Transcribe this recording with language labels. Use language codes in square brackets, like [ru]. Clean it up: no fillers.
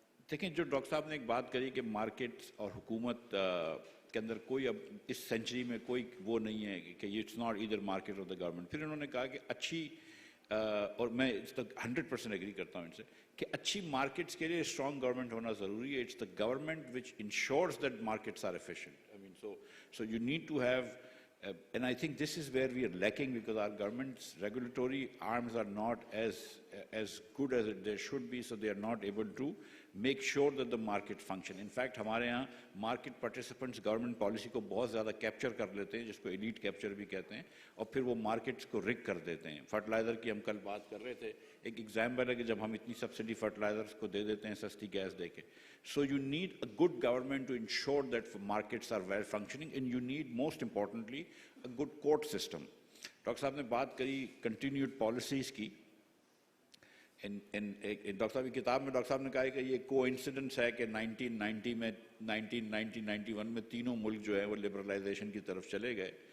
[hi] देखें, जो डॉक्टर साहब ने एक बात करी कि मार्केट्स और हुकूमत के अंदर कोई अब इस सेंचुरी में कोई वो नहीं है कि [en] It's not either market और the government. [hi] फिर उन्होंने कहा कि अच्छी और मैं इस तक 100% एग्री करता हूँ इनसे कि अच्छी मार्केट्स के लिए स्ट्रॉन्ग गवर्नमेंट होना ज़रूरी है. [en] It's the government which ensures that markets are efficient. I mean so you need to have and I think this is where we are lacking, because our government's regulatory arms are not as good as they should be, so they are not able to make sure that the market function. In fact, [hi] हमारे यहाँ market participants government policy को बहुत ज़्यादा capture कर लेते हैं, जिसको elite capture भी कहते हैं, और फिर वो markets को rig कर देते हैं. Fertilizer की हम कल बात कर रहे थे, एक example है कि जब हम इतनी subsidy fertilizers को दे देते हैं सस्ती गैस देके. [en] So you need a good government to ensure that markets are well functioning, and you need, most importantly, a good court system. [hi] Doctor साहब ने बात करी continued policies की. डॉक्टर साहब की किताब में डॉक्टर साहब ने कहा कि ये कोइंसिडेंस है कि 1990 में 1991 में तीनों मुल्क जो है वो लिबरलाइजेशन की तरफ चले गए.